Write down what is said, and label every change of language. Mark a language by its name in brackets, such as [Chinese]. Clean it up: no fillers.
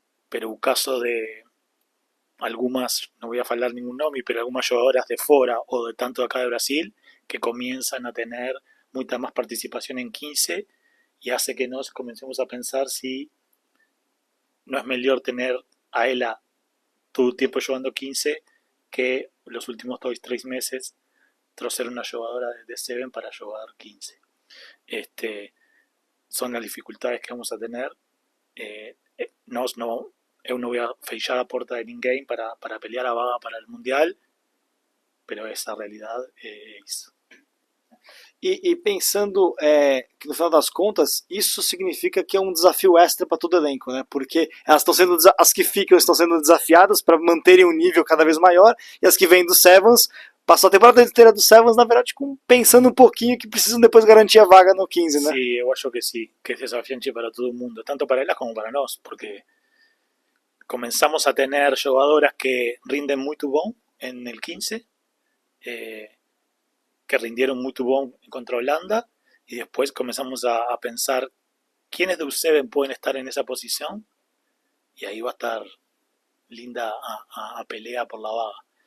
[Spanish] pero un caso de algunas, no voy a hablar ningún nombre, pero algunas jugadoras de fuera o de tanto acá de Brasil que comienzan a tener mucha más participación en 15 y hace que nos comencemos a pensar si no es mejor tener a ella todo el tiempo jugando 15 que los últimos 2-3 meses ser una jugadora de 7 para jugar 15. Son las dificultades que vamos a tener. Eu no voy a fechar la puerta de ninguém para pelear a vaga para el mundial, pero essa realidad [Portuguese] é isso. E pensando que no final das contas isso significa que é um desafio extra para todo o elenco, né? Porque elas estão sendo as que ficam estão sendo desafiadas para manterem um nível cada vez maior e as que vêm do Sevens passou a temporada inteira do Sevens, na verdade, pensando um pouquinho que precisam depois garantir a vaga no 15, né? [Spanish] Sí, [Portuguese] eu acho que [Spanish] sí, que es desafiante para todo el mundo, tanto para ellas como para nós, porque comenzamos a tener jugadoras que rinden muy bom en el 15, que rindieron muy bom contra Holanda, y después comenzamos a pensar quiénes de U7 pueden estar en esa posición, y ahí va a estar linda a pelea por la vaga.